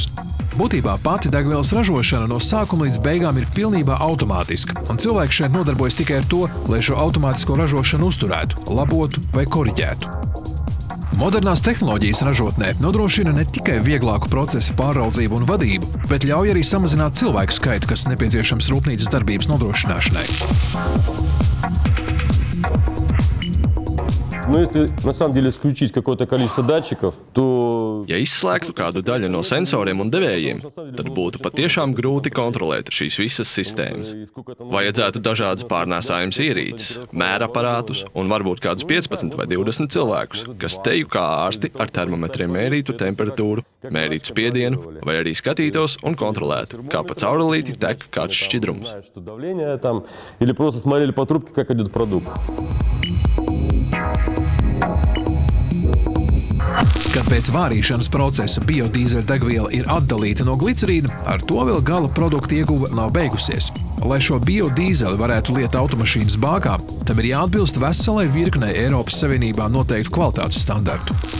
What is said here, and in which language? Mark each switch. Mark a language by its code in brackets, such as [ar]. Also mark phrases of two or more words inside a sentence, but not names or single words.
[lv] Būtībā pati degvielas ražošana no sākuma līdz beigām ir pilnībā automātiska, un cilvēks šeit nodarbojas tikai ar to, lai šo automātisko ražošanu uzturētu, labotu vai koriģētu. Modernās tehnoloģijas ražotnē nodrošina ne tikai vieglāku procesu pāraudzību un vadību, bet ļauj arī samazināt cilvēku skaitu, kas nepieciešams rūpnīcas darbības nodrošināšanai. [ru] Но если на самом деле исключить какое-то количество датчиков, то... [lv] Ja izslēgtu kādu daļu no sensoriem un devējiem, tad būtu patiešām grūti kontrolēt šīs visas sistēmas. Vajadzētu dažādas pārnēsājumas ierīces, mēraparātus un varbūt kādus 15 vai 20 cilvēkus, kas teju kā ārsti ar termometriem mērītu temperatūru, mērītu spiedienu vai arī skatītos un kontrolētu, kā pa caurulīti tek kāds šķidrums. [ru] Или просто смотрели по трубке, как идет продукт. [lv] Kad pēc vārīšanas procesa biodīzeļdegviela ir atdalīta no glicerīna, ar to vēl gala produkta ieguve nav beigusies. Lai šo biodīzeli varētu liet automašīnas bākā, tam ir jāatbilst veselai virknei Eiropas Savienībā noteiktu kvalitātes standartu.